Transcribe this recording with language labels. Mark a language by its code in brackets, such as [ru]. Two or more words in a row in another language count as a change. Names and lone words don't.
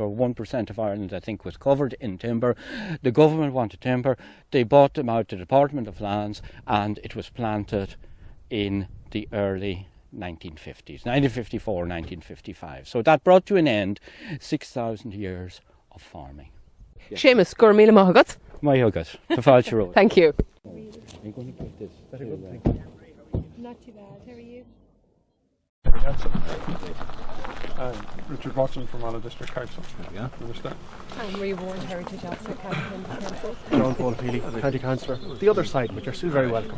[en] 1% of Ireland, I think, was covered in timber. The government wanted timber. They bought them out to the Department of Lands, and it was planted in the early 1950s, 1954, 1955. So that brought to an end 6,000 years of farming. [ga] Seamus, gur míle maith agat. Maith agat. Tá fáilte ród. [en] Thank you. I'm going to give this. Very good, to, thank you. Not too bad. How are you? Richard Watson from Anna District Council. Yeah. Minister. I'm Marie Warren, Heritage Officer, Cavan Council. John Paul Peely, County Councillor. The other side, but you're still very welcome.